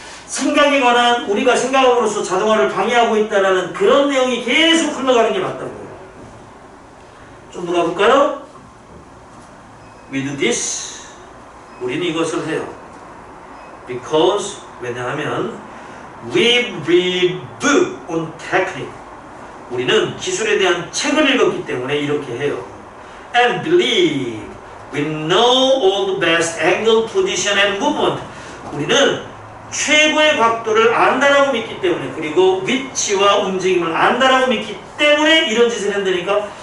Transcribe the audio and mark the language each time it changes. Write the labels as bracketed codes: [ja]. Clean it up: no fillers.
[ko] 생각에 관한, 우리가 생각함으로써 자동화를 방해하고 있다라는 그런 내용이 계속 흘러가는 게 맞다고요. 좀 더 가볼까요? [en] We do this. [ko] 우리는 이것을 해요. [en] Because, [ko] 왜냐하면 [en] We read book on technique. [ko] 우리는 기술에 대한 책을 읽었기 때문에 이렇게 해요. [en] And believe we know all the best angle, position and movement. [ko] 우리는 최고의 각도를 안다라고 믿기 때문에, 그리고 위치와 움직임을 안다라고 믿기 때문에 이런 짓을 한다니까.